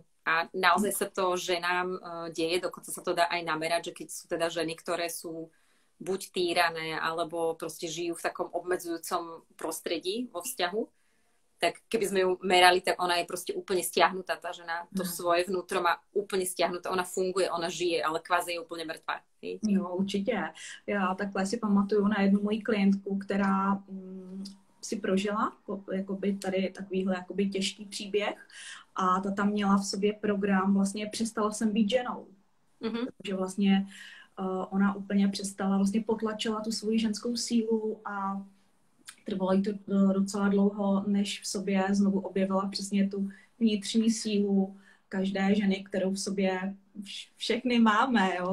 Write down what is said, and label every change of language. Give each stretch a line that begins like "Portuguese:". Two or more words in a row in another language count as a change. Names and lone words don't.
Slovak: A naozaj sa to ženám deje, dokonca sa to dá aj namerať, že keď sú teda ženy, ktoré sú buď týrané, alebo proste žijú v takom obmedzujúcom prostredí vo vzťahu, tak keby sme ju merali, tak ona je proste úplne stiahnutá, tá žena. To svoje vnútro má úplne stiahnuté. Ona funguje, ona žije, ale kvázi je
Czech: úplně mrtvá. Jo, určitě. Já takhle si pamatuju na jednu moji klientku, která si prožila jakoby tady takovýhle jakoby těžký příběh a ta tam měla v sobě program vlastně přestala jsem být ženou. Takže vlastně ona úplně přestala, vlastně potlačila tu svoji ženskou sílu a trvalo jí to docela dlouho, než v sobě znovu objevila přesně tu vnitřní sílu každé ženy, kterou v sobě všechny máme, jo?